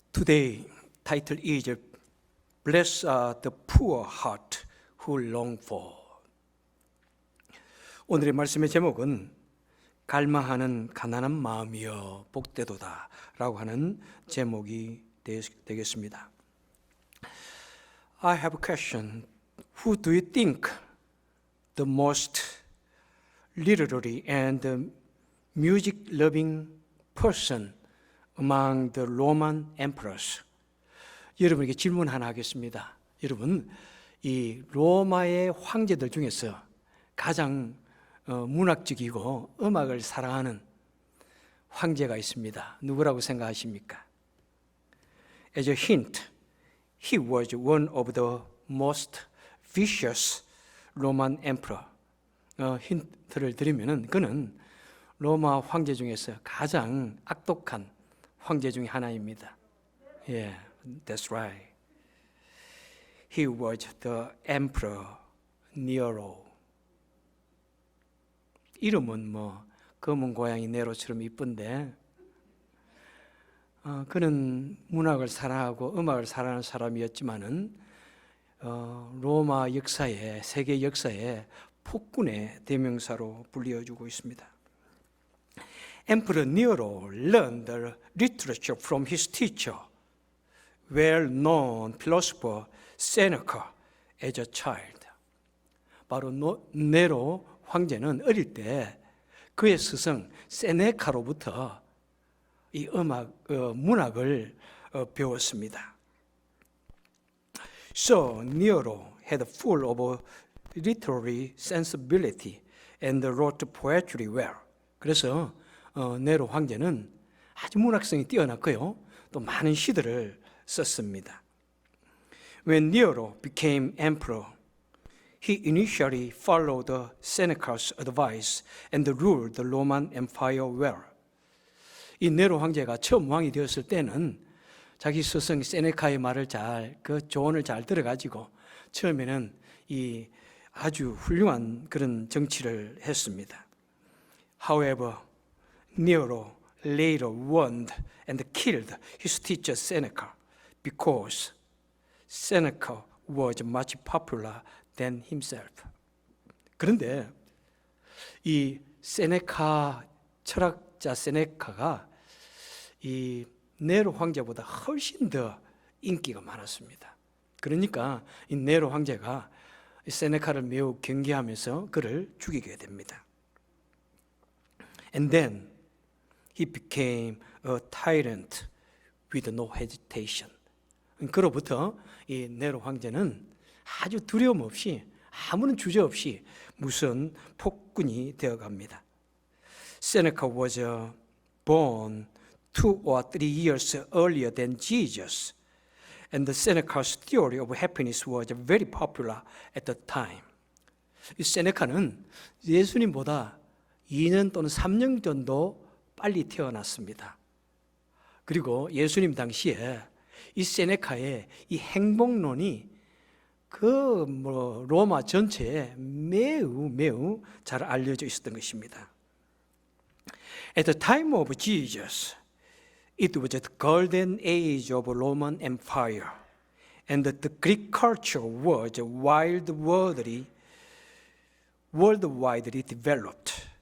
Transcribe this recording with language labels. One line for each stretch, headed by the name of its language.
English: Today, title is Blessed are the poor heart who long for.
Korean: 오늘의 말씀의 제목은 갈망하는 가난한 마음이여 복되도다 라고 하는 제목이 되겠습니다.
English: I have a question. Who do you think the most literary and music-loving person among the Roman emperors?
Korean: 여러분에게 질문 하나 하겠습니다. 여러분, 이 로마의 황제들 중에서 가장 문학적이고 음악을 사랑하는 황제가 있습니다. 누구라고 생각하십니까?
English: As a hint, he was one of the most vicious Roman emperor.
Korean: 힌트를 드리면은 그는 로마 황제 중에서 가장 악독한 황제 중에 하나입니다.
English: Yeah, that's right. He was the Emperor Nero.
Korean: 이름은 검은 고양이 네로처럼 이쁜데 그는 문학을 사랑하고 음악을 사랑하는 사람이었지만은 로마 역사에, 세계 역사에 폭군의 대명사로 불리어주고 있습니다.
English: Emperor Nero learned the literature from his teacher, well-known philosopher Seneca, as a child.
Korean: 바로 네로 황제는 어릴 때 그의 스승 세네카로부터 이 문학을 배웠습니다.
English: So Nero had full of literary sensibility and wrote poetry well.
Korean: 그래서 네로 황제는 아주 문학성이 뛰어났고요. 또 많은 시들을 썼습니다.
English: When Nero became emperor, he initially followed Seneca's advice and ruled the Roman Empire well.
Korean: 이 네로 황제가 처음 왕이 되었을 때는 자기 스승 세네카의 말을 그 조언을 잘 들어가지고 처음에는 이 아주 훌륭한 그런 정치를 했습니다.
English: However, Nero later warned and killed his teacher Seneca because Seneca was much popular than himself.
Korean: 그런데 이 세네카 철학자 세네카가 이 네로 황제보다 훨씬 더 인기가 많았습니다. 그러니까 이 네로 황제가 세네카를 매우 경계하면서 그를 죽이게 됩니다.
English: And then he became a tyrant with no hesitation.
Korean: 그로부터 이 네로 황제는 아주 두려움 없이 아무런 주저 없이 무슨 폭군이 되어갑니다.
English: Seneca was born 2 or 3 years earlier than Jesus, and Seneca's theory of happiness was very popular at the time.
Korean: 이 세네카는 예수님보다 2년 또는 3년 정도 빨리 태어났습니다. 그리고 예수님 당시에 이 세네카의 이 행복론이 로마 전체에 매우 잘 알려져 있었던 것입니다.
English: At the time of Jesus, it was the golden age of Roman Empire, and the Greek culture was worldwidely developed.